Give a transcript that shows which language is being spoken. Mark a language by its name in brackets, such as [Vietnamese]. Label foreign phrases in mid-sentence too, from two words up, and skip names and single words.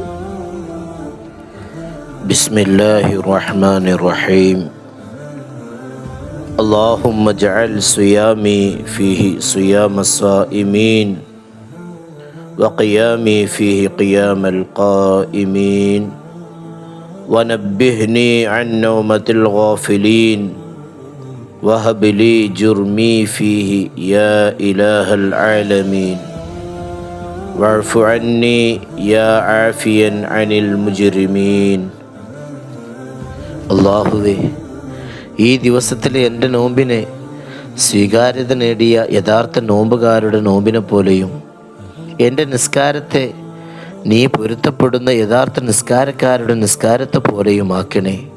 [Arabic] بسم الله الرحمن الرحيم. اللهم اجعل صيامي فيه صيام الصائمين وقيامي فيه قيام القائمين ونبهني عن نومة الغافلين وهب لي جرمي فيه يا إله العالمين واعف عني يا عافيا عن المجرمين. [Malayalam] അല്ലാഹുവേ, ഈ ദിവസത്തിലെ എൻ്റെ നോമ്പിനെ സ്വീകാര്യത നേടിയ യഥാർത്ഥ നോമ്പുകാരുടെ നോമ്പിനെ പോലെയും എൻ്റെ നിസ്കാരത്തെ നീ പൊരുത്തപ്പെടുന്ന യഥാർത്ഥ നിസ്കാരക്കാരുടെ നിസ്കാരത്തെ പോലെയും ആക്കണേ.